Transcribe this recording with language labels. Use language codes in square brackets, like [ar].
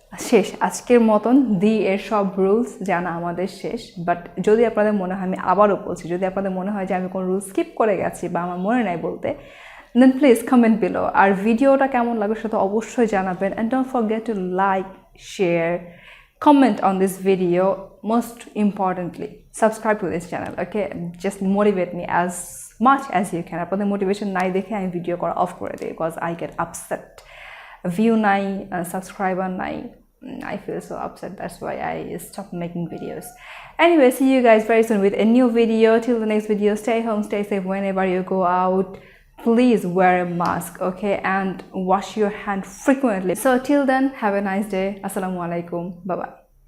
[bn] শেষ, আজকের মতন দি এর সব রুলস জানা আমাদের শেষ। বাট যদি আপনাদের মনে হয়, আমি আবারও বলছি, যদি আপনাদের মনে হয় যে আমি কোনো রুল স্কিপ করে গেছি বা আমার মনে নাই বলতে, [en] Then please comment below. [bn] আর ভিডিওটা কেমন লাগবে সেটা অবশ্যই জানাবেন। [en] And don't forget to like, share, comment on this video. Most importantly, subscribe to this channel, okay? Just motivate me as much as you can. [bn] আপনাদের মোটিভেশন নাই দেখে আমি ভিডিও করা অফ করে দিই, [en] Because I get upset. [bn] View নাই, subscriber নাই, [en] I feel so upset. That's why I stopped making videos. Anyway, see you guys very soon with a new video. Till the next video, stay home, stay safe whenever you go out. Please wear a mask, okay, and wash your hand frequently. So till then, have a nice day. Assalamu alaikum. Bye bye.